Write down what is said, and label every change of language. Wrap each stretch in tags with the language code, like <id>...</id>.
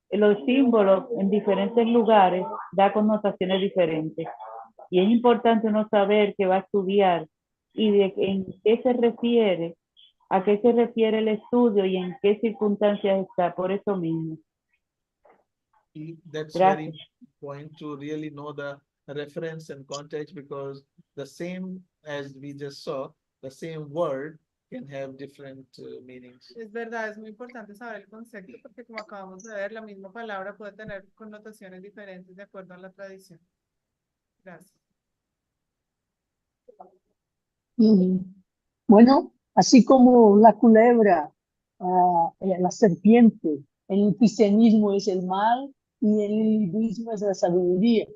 <es>Los símbolos en diferentes lugares da connotaciones diferentes. Y es importante uno saber qué va a estudiar y de en qué se refiere, a qué se refiere el estudio y en qué circunstancias está, por eso mismo.</es> <en>That's</en> <es>Gracias.</es> <en>very important to really know the reference and context, because the same as we just saw, the same word can have different meanings.</en> <es>Es verdad, es muy importante saber el concepto porque como acabamos de ver, la misma palabra puede tener connotaciones diferentes de acuerdo a la tradición. Gracias. Bueno, así como la culebra, la serpiente, el cristianismo es el mal y el hinduismo es la sabiduría.</es>